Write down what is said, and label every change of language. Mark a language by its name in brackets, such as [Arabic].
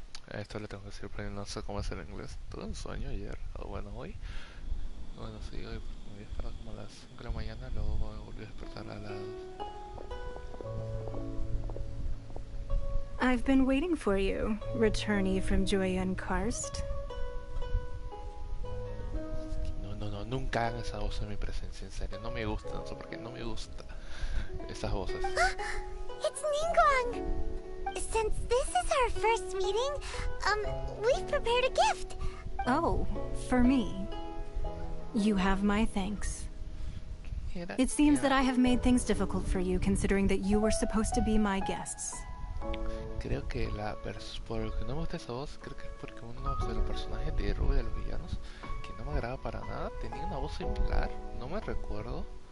[Spanish] Esto le tengo que decir, pero no sé cómo hacer en inglés. Tuve un sueño ayer, o bueno, hoy. Bueno, sí, hoy me voy a despertar como a las 5 de la mañana, luego me volví a despertar a las... [English] I've been waiting for you, returnee from Joyun Karst. [Spanish] No, nunca hagan esa voz en mi presencia, en serio. No me gusta, no sé por qué, no me gusta esas voces. [English] It's Ningguang! Since this is our first meeting, we've prepared a gift. Oh, for me. You have my thanks. It seems that I have made things difficult for you, considering that you were supposed to be my guests. [Spanish] Creo que por lo que no me gusta esa voz, creo que es porque uno de los personajes de héroe de los villanos, que no me agrada para nada, tenía una voz similar, no me recuerdo.